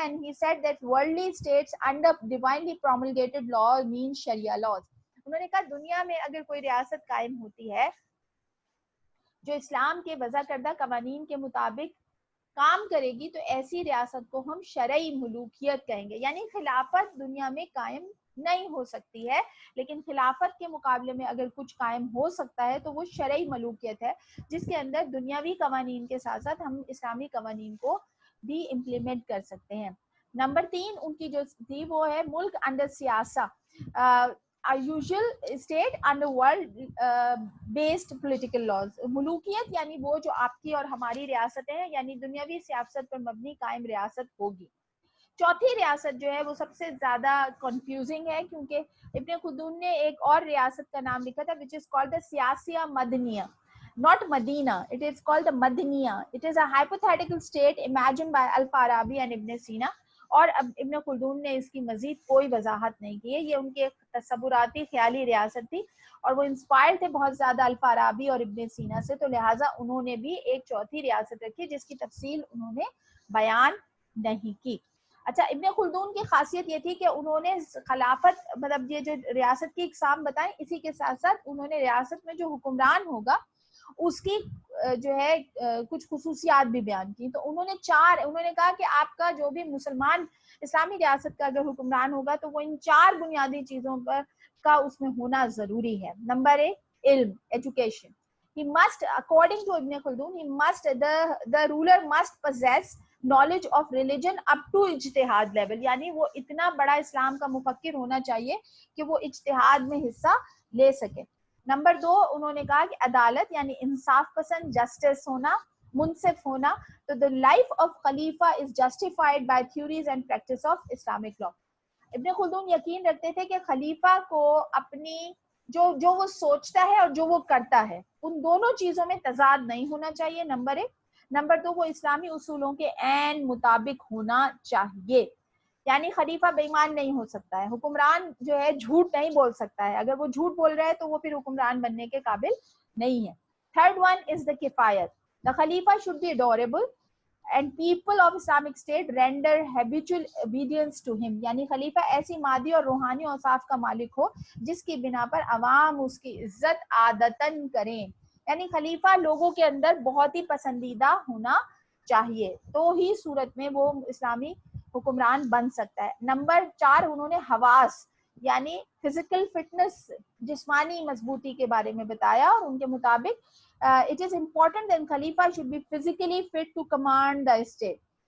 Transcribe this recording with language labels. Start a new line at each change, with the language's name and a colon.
English: and he said that worldly states under divinely promulgated law mean sharia laws.
Urdu: انہوں نے کہا دنیا میں اگر کوئی ریاست قائم ہوتی ہے جو اسلام کے وضع کردہ قوانین کے مطابق کام کرے گی تو ایسی ریاست کو ہم شرعی ملوکیت کہیں گے. یعنی خلافت دنیا میں قائم نہیں ہو سکتی ہے, لیکن خلافت کے مقابلے میں اگر کچھ قائم ہو سکتا ہے تو وہ شرعی ملوکیت ہے, جس کے اندر دنیاوی قوانین کے ساتھ ساتھ ہم اسلامی قوانین کو بھی امپلیمنٹ کر سکتے ہیں. نمبر 3 ان کی جو تھی وہ ہے ملک under سیاسہ,
English: a usual state under world based political laws.
Urdu: ملوکیت یعنی وہ جو آپ کی اور ہماری ریاستیں ہیں, یعنی دنیاوی سیاست پر مبنی قائم ریاست ہوگی. چوتھی ریاست جو ہے وہ سب سے زیادہ کنفیوزنگ ہے, کیونکہ ابن خلدون نے ایک اور ریاست کا نام لکھا تھا
English: which is called the
Urdu: سیاسیہ Madania.
English: not Medina. It is called the Madaniya. It is a hypothetical state imagined by Al-Farabi and Ibn Sina.
Urdu: اور اب ابن خلدون نے اس کی مزید کوئی وضاحت نہیں کی ہے. یہ ان کی ایک تصوراتی خیالی ریاست تھی اور وہ انسپائر تھے بہت زیادہ الفارابی اور ابن سینا سے, تو لہٰذا انہوں نے بھی ایک چوتھی ریاست رکھی جس کی تفصیل انہوں نے بیان نہیں کی. اچھا, ابن خلدون کی خاصیت یہ تھی کہ انہوں نے خلافت, مطلب یہ جو ریاست کی اقسام بتائیں, اسی کے ساتھ ساتھ انہوں نے ریاست میں جو حکمران ہوگا اس کی جو ہے کچھ خصوصیات بھی بیان کی. تو انہوں نے کہا کہ آپ کا جو بھی مسلمان اسلامی ریاست کا اگر حکمران ہوگا تو وہ ان 4 بنیادی چیزوں پر کا اس میں ہونا ضروری ہے. نمبر 1, علم, education.
English: He must, according to Ibn Khaldun, the ruler must possess knowledge of religion up to اجتہاد level,
Urdu: یعنی وہ اتنا بڑا اسلام کا مفکر ہونا چاہیے کہ وہ اجتہاد میں حصہ لے سکے. نمبر 2, انہوں نے کہا کہ عدالت یعنی انصاف پسند, جسٹس ہونا, منصف ہونا.
English: تو the life of Khalifa is justified by theories and practice of Islamic law.
Urdu: ابن خلدون یقین رکھتے تھے کہ خلیفہ کو اپنی جو وہ سوچتا ہے اور جو وہ کرتا ہے ان دونوں چیزوں میں تضاد نہیں ہونا چاہیے. نمبر 1. نمبر 2, وہ اسلامی اصولوں کے عین مطابق ہونا چاہیے, یعنی خلیفہ بے ایمان نہیں ہو سکتا ہے, حکمران جو ہے جھوٹ نہیں بول سکتا ہے, اگر وہ جھوٹ بول رہا ہے تو وہ پھر حکمران بننے کے قابل نہیں ہے.
English: Third one is the کفایت. The Khalifa should be adorable and people of Islamic State render habitual obedience to him.
Urdu: یعنی خلیفہ ایسی مادی اور روحانی اوصاف کا مالک ہو جس کی بنا پر عوام اس کی عزت عادتاً کریں. یعنی خلیفہ لوگوں کے اندر بہت ہی پسندیدہ ہونا چاہیے, تو ہی صورت میں وہ اسلامی حکمران بن سکتا ہے. نمبر 4, انہوں نے حواس یعنی فزیکل فٹنس, جسمانی مضبوطی کے بارے میں بتایا, اور ان کے مطابق
English: it is important that Khalifa should be physically fit to command the state.